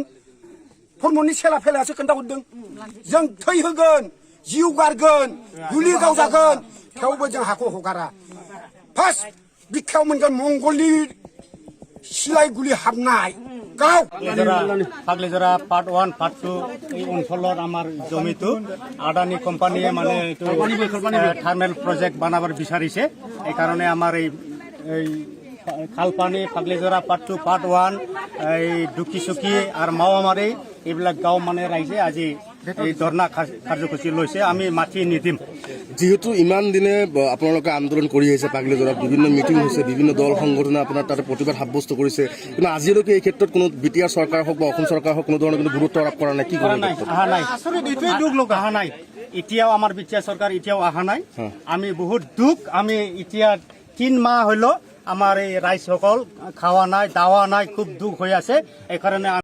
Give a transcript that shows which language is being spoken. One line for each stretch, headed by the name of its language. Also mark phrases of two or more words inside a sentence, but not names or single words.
Bodo: प्रमदनि सेला फेलायासो खोन्थाहरदों। जों थै होगोन, जिउ गारगोन, गुलि गावजागोन, थेवबो जों हाखौ हगारा। फार्स्ट बिखायाव मोनगोन मंगलनि सिलाय गुलि हाबनाय। गाव
Assamese: फाग्लिजरा पार्ट 1 पार्ट 2 এই অঞ্চলত আমার জমিটো আদানি কোম্পানিয়ে মানে
English: thermal project
Assamese: বানাবার বিচাৰিছে। এই কারণে আমার এই খালপানি ফাগ্লিজৰা পার্ট 2 পার্ট 1 এই দুকিচুকি আর মাওয়ামারি এইবিলাক গাঁও মানে রাইজে আজি এই ধর্ণা কার্যসূচী লৈছে। আমি মাটি নিদিম। যেহেতু ইমান দিনে আপোনালোকে আন্দোলন কৰি আহিছে, পাগলীজৰাত বিভিন্ন মিটিং হৈছে, বিভিন্ন দল সংগঠনে আপোনাৰ তাতে প্ৰতিবাদ সাব্যস্ত কৰিছে, কিন্তু আজিলৈকে এই ক্ষেত্ৰত কোনো BTR চৰকাৰ হওক বা অসম চৰকাৰ হওক কোনো ধৰণৰ কিন্তু গুৰুত্ব আৰোপ কৰা নাই। কি কৰা নাই? অহা নাই। এইটোৱে দুখ লোক অহা নাই। এতিয়াও আমাৰ BTR চৰকাৰ এতিয়াও অহা নাই। আমি বহুত দুখ। আমি এতিয়া 3 মাহ হলো আমার এই রাইজসকল খাওয়া নাই, দাওয়া নাই, খুব দুখ হৈ আছে। এই কারণে